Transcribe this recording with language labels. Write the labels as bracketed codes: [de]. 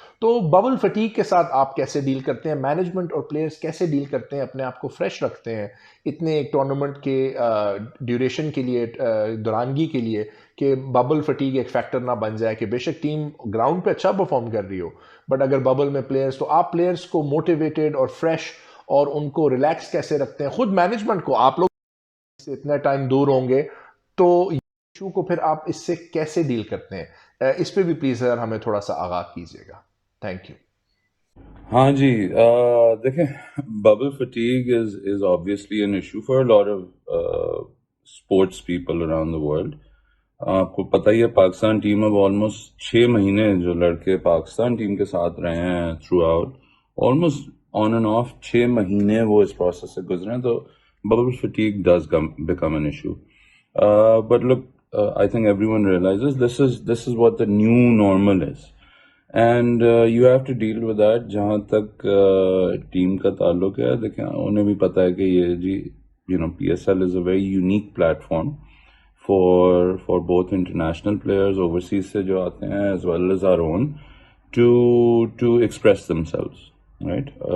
[ur] تو bubble fatigue کے ساتھ آپ کیسے ڈیل کرتے ہیں, مینجمنٹ اور پلیئرز کیسے ڈیل کرتے ہیں, اپنے آپ کو فریش رکھتے ہیں اتنے ایک ٹورنامنٹ کے ڈیوریشن کے لیے, دورانگی کے لیے, کہ ببل فٹیگ ایک فیکٹر نہ بن جائے کہ بے شک ٹیم گراؤنڈ پہ اچھا پرفارم کر رہی ہو, بٹ اگر ببل میں پلیئرز, تو آپ پلیئرز کو موٹیویٹڈ اور فریش اور ان کو ریلیکس کیسے رکھتے ہیں, خود مینجمنٹ کو, آپ لوگ سے اتنا ٹائم دور ہوں گے تو ایشو کو پھر آپ اس سے کیسے ڈیل کرتے ہیں, اس پہ بھی پلیز سر ہمیں تھوڑا سا آگاہ کیجیے گا. Thank you. ہاں جی, دیکھیں, [en] Bubble fatigue is obviously an issue for a lot of sports people around the world. [ur] آپ کو پتہ ہی ہے پاکستان ٹیم اب آلموسٹ 6 مہینے جو لڑکے پاکستان ٹیم کے ساتھ رہے ہیں through out, almost on and of 6 مہینے وہ اس پروسیس سے گزرے ہیں, تو bubble fatigue [en] Does become an issue. But look, I think everyone realizes this is what the new normal is. And you have to deal with that. [ur] جہاں تک team کا تعلق ہے, دیکھیں انہیں بھی پتہ ہے کہ یہ جی PSL [en] is a very unique platform [ur] for both international players overseas سے جو آتے ہیں as well as our own to express them selves, right.